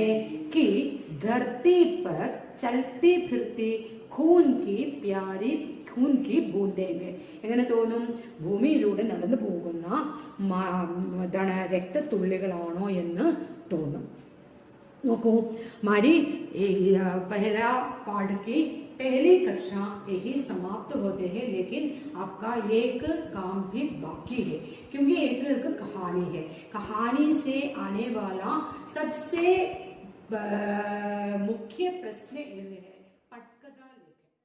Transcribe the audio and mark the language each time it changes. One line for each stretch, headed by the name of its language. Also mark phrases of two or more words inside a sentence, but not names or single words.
Hindi: कि धरती पर चलती फिरती खून की प्यारी खून की बूंदें में.
Malayalam: എങ്ങനെ തോന്നും? ഭൂമിയിലൂടെ നടന്നു പോകുന്ന എന്താണ്, രക്തത്തുള്ളികളാണോ എന്ന് തോന്നും. നോക്കൂ,
Hindi: हमारी पहला पाठ की पहली कक्षा यही समाप्त होते हैं, लेकिन आपका एक काम भी बाकी है, क्योंकि एक कहानी है। कहानी से आने वाला सबसे मुख्य प्रश्न ये है, पटकथा लेखन।